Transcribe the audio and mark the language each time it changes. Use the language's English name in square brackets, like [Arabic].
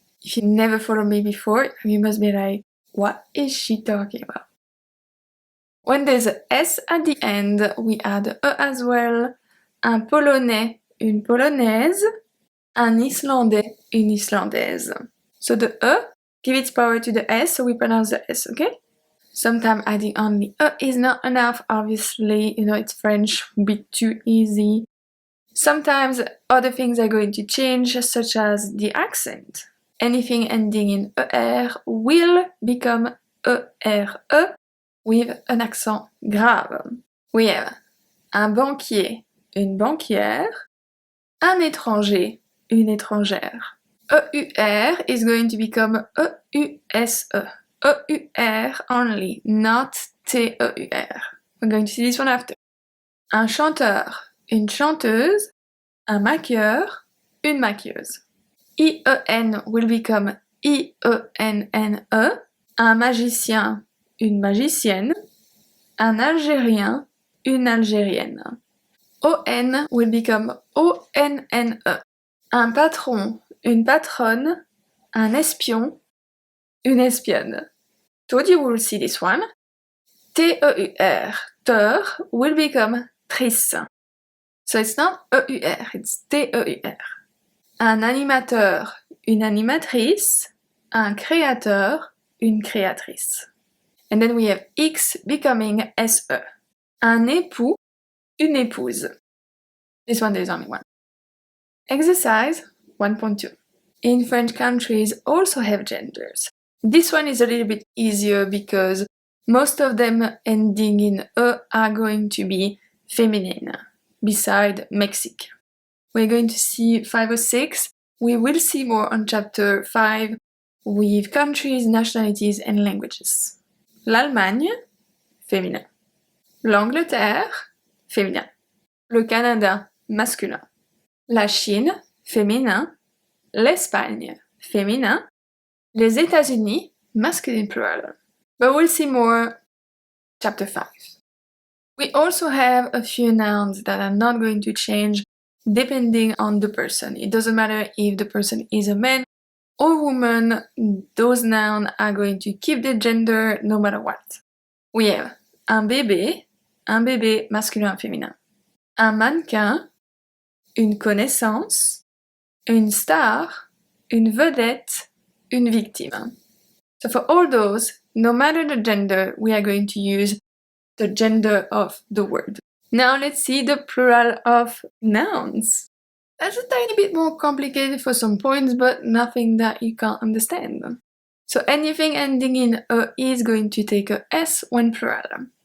[English] If you never followed me before, you must be like, what is she talking about? When there's a S at the end, we add E as well. [French] Un Polonais, une Polonaise. Un Islandais, une Islandaise. [English] So the E, give its power to the S, so we pronounce the S, okay? Sometimes adding only E is not enough, obviously, it's French, would be too easy. Sometimes other things are going to change, such as the accent. Anything ending in ER will become ERE with an accent grave. We have [French] un banquier, une banquière, un étranger, une étrangère. [English] EUR is going to become EUSE. EUR only, not TEUR. We're going to see this one after. [French] Un chanteur, une chanteuse, un maquilleur, une maquilleuse. [English] IEN will become IENNE. [French] Un magicien, une magicienne. Un Algérien, une Algérienne. [English] ON will become ONNE. [French] Un patron, une patronne. Un espion, une espionne. [English] Told you we'll see this one. TEUR, teur, will become trice. So it's not EUR, it's TEUR. [French] Un animateur, une animatrice. Un créateur, une créatrice. [English] And then we have X becoming SE. [French] Un époux, une épouse. [English] This one there's only one. Exercise 1.2. In French countries also have genders. This one is a little bit easier because most of them ending in E are going to be feminine, beside Mexique. We're going to see 5 or 6. We will see more on chapter 5 with countries, nationalities, and languages. [French] L'Allemagne, féminin. L'Angleterre, féminin. Le Canada, masculin. La Chine, féminin. L'Espagne, féminin. Les États-Unis, [English] masculine plural. But we'll see more chapter 5. We also have a few nouns that are not going to change depending on the person. It doesn't matter if the person is a man or woman, those nouns are going to keep their gender no matter what. We have [French] un bébé masculin, féminin. Un mannequin, une connaissance, une star, une vedette, une victime. [English] So for all those, no matter the gender, we are going to use the gender of the word. Now let's see the plural of nouns. That's a tiny bit more complicated for some points, but nothing that you can't understand. So anything ending in E is going to take a S when plural.